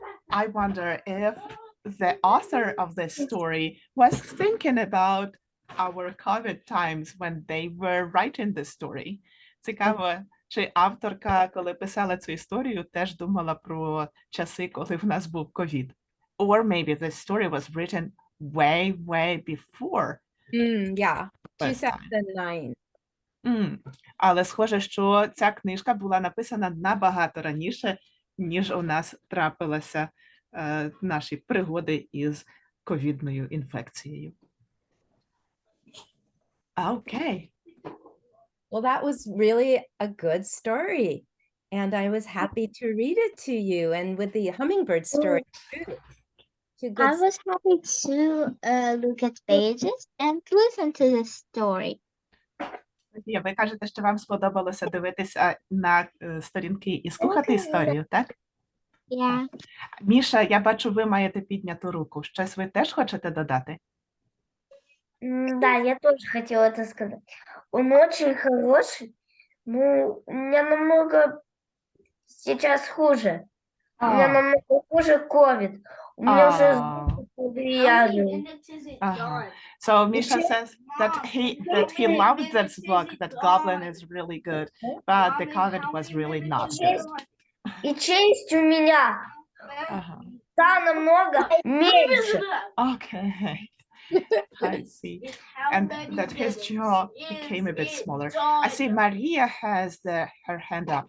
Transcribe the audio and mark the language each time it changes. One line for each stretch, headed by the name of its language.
English: I wonder if the author of this story was thinking about our COVID times when they were writing this story.
Ukrainian: Цікаво, чи авторка, коли писала цю історію, теж думала про часи, коли в нас був ковід.
English: Or maybe this story was written way before. Yeah, this time. 2009.
Ukrainian: Але схоже, що ця книжка була написана набагато раніше, ніж у нас трапилися наші пригоди із ковідною інфекцією.
English: Okay. Well, that was really a good story. And I was happy to read it to you. And with the hummingbird story, too. Two good I was happy to look at pages and listen to the story.
Ukrainian: Ви кажете, що вам сподобалося дивитися на сторінки і слухати історію, так?
English: Yeah.
Ukrainian: Міша, я бачу, ви маєте підняту руку. Щось ви теж хочете додати?
Russian: Да, я тоже хотела это сказать. Он очень хороший, но у меня намного сейчас хуже. У меня намного хуже ковид. У меня уже Ah. повлияли.
English: So Misha says that he loved this book, that Goblin is really good, but the COVID was really not good.
Russian: И честь у меня стала намного меньше.
English: Okay. I see. And that his jaw became a bit smaller. I see Maria has her hand up.